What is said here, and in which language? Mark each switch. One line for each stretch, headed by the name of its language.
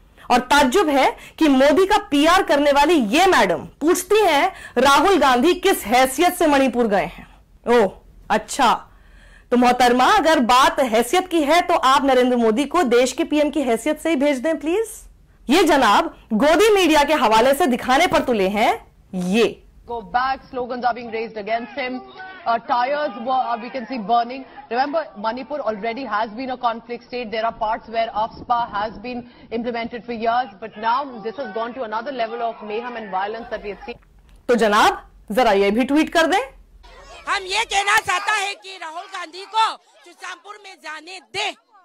Hindi: और ताज्जुब है कि मोदी का पीआर करने वाली ये मैडम पूछती हैं राहुल गांधी किस हैसियत से मणिपुर गए हैं। ओह अच्छा, तो मोहतरमा अगर बात हैसियत की है तो आप नरेंद्र मोदी को देश के पीएम की हैसियत से ही भेज दें प्लीज। ये जनाब गोदी मीडिया के हवाले से दिखाने पर तुले हैं ये।
English: Go back, slogans are being raised against him. Tires we can see burning. Remember, Manipur already has been a conflict state. There are parts where AFSPA has been implemented for years, but now this has gone to another level of mayhem and violence that we have seen.
Hindi: तो जनाब जरा ये भी tweet कर दें। हम ये कहना चाहता है कि राहुल गांधी को चुसामपुर में जाने दे।